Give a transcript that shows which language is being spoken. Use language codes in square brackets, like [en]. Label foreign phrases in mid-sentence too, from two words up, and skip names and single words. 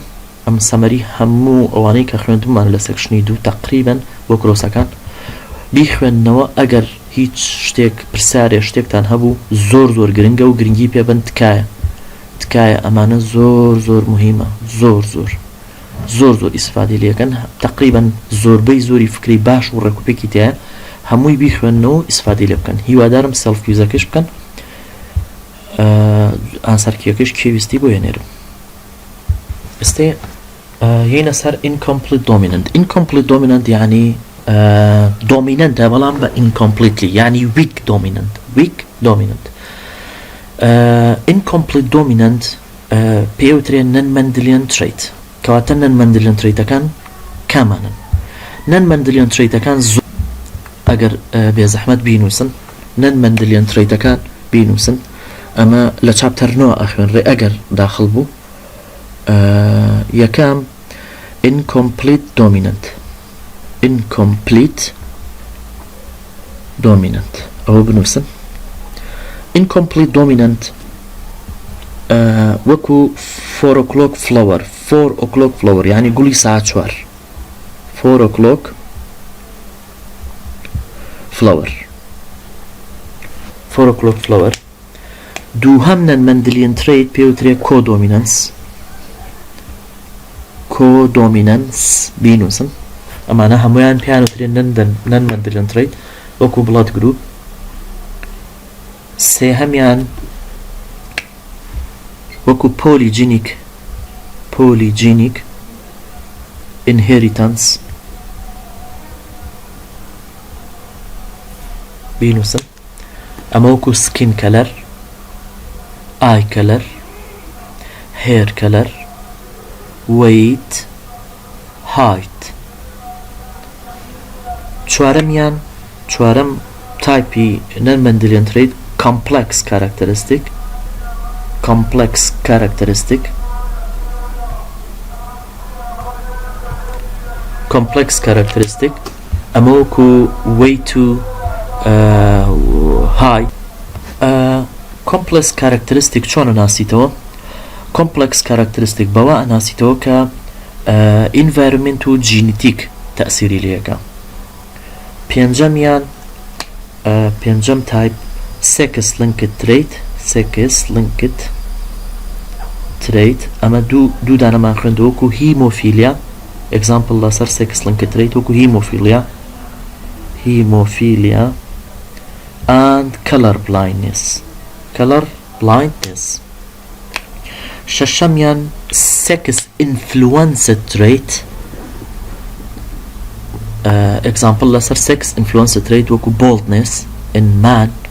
[ckb] ئەم سەمەری هەموو ئەوانەی کە خوێندممان لە سەکشنی دوو تەقریبەن بۆ کرۆسەکان بیخوێننەوە ئەگەر هیچ شتێک پرسیارێ شتێکتان هەبوو زۆر گرنگە و گرنگی پێبن تکایە ئەمانە زۆر مهمە زۆر ئیسفادەی لێکن. تقریبا زۆربەی زۆری فکری باش و ڕێکوپێکی تایە هەمووی بیخوێننەوە ئیسفادەی لێ بکەن. هیوادارم سەلف یوزەکەش بکەن ئانسەرکیەکەش کێویستی بۆ هێنێرم. ئێستێ هێنە سەر [en] incomplete dominant. incomplete dominant [ckb] یعنی dominant بەڵام بە incompletely یعنی [en] weak dominant. incomplete dominant [ckb] پێوترێن [en] non-Mendelian trait [ckb] کەواتە [en] non-Mendelian traitەکان [ckb] کامانن. [en] non-Mendelian traitەکان [ckb] زۆر ئەگەر بێزەحمەت بینووسن [en] non-Mendelian traitەکان [ckb] بینووسن ئەمە لە چاپتەر 9 ئەخوێنرێ ئەگەر داخل بوو. یەکەم [en] incomplete dominant [ckb] ئەوە بنووسن. [en] incomplete dominant [ckb] وەکو [en] 4 o'clock flower [ckb] یعنی گوڵی ساعت 4 [en] 4 o'clock flower [ckb] دووهەم [en] non-Mendelian trait [ckb] پێوترێ co-dominance بینووسن. ئەمانە هەمویان پیانوترێن [en] non-Mendelian trait [ckb] وەکو [en] blood group. [ckb] سێهەمیان وەکو [en] polygenic inheritance [ckb] بینووسن. ئەمە وەکو [en] skin color eye color hair color weight height. [ckb] چوارەم تایپی [en] non-Mendelian trait complex characteristic [ckb] ئەمە وەکو [en] way to high. complex characteristic [ckb] چۆن ناسیتەوە؟ [en] complex characteristic [ckb] بەوە ئەناسیتەوە کە environment و genetic تەأسیری لێەکە. پێنجەم [en] type sex linked trait [ckb] ئەمە دوو دانەمان خوێندەوە وەکو هیمۆفیلیا. example لەسەر [en] sex linked trait [ckb] وەکو هیمۆفیلیا [en] and color blindness. [ckb] شەشەمیان [en] sex influenced trait example [ckb] لەسەر [en] sex influenced trait [ckb] وەکو [en] boldness in man.